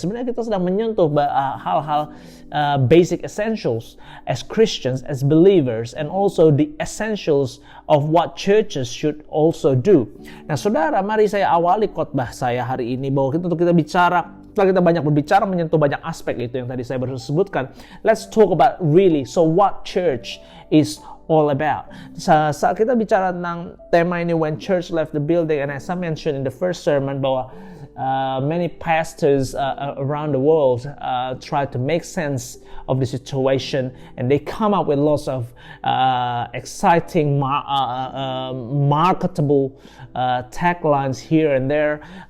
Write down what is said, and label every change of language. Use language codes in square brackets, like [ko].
[id] Sebenarnya kita sedang menyentuh hal-hal [en] basic essentials as Christians, as believers, and also the essentials of what churches should also do. [id] Nah, saudara, mari saya awali khotbah saya hari ini bahwa untuk kita bicara, setelah kita banyak berbicara menyentuh banyak aspek itu yang tadi saya baru sebutkan, [en] let's talk about really, so what church is all about. [id] Saat kita bicara tentang tema ini [en] When Church Left the Building, and as I mentioned in the first sermon, [id] bahwa [en] many pastors around the world try to make sense of the situation, and they come up with lots of exciting, marketable taglines here and there.